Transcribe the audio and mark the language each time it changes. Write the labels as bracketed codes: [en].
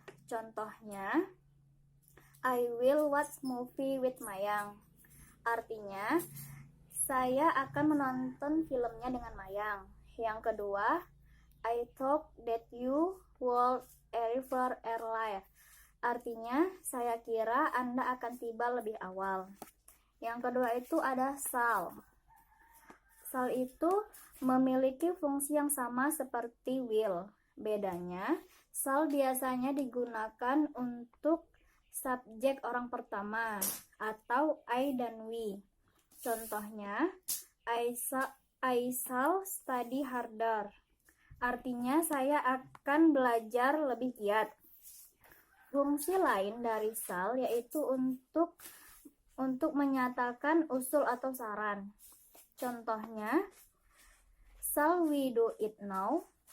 [id] Contohnya, [en] I will watch movie with Mayang. [id] Artinya, saya akan menonton filmnya dengan Mayang. Yang kedua, [en] I thought that you would arrive earlier. [id] Artinya, saya kira Anda akan tiba lebih awal. Yang kedua itu ada shall. Shall itu memiliki fungsi yang sama seperti will. Bedanya, shall biasanya digunakan untuk subjek orang pertama atau I dan we. Contohnya, [en] I shall study harder. [id] Artinya saya akan belajar lebih giat. Fungsi lain dari shall yaitu untuk menyatakan usul atau saran. Contohnya, [en] shall we do it now?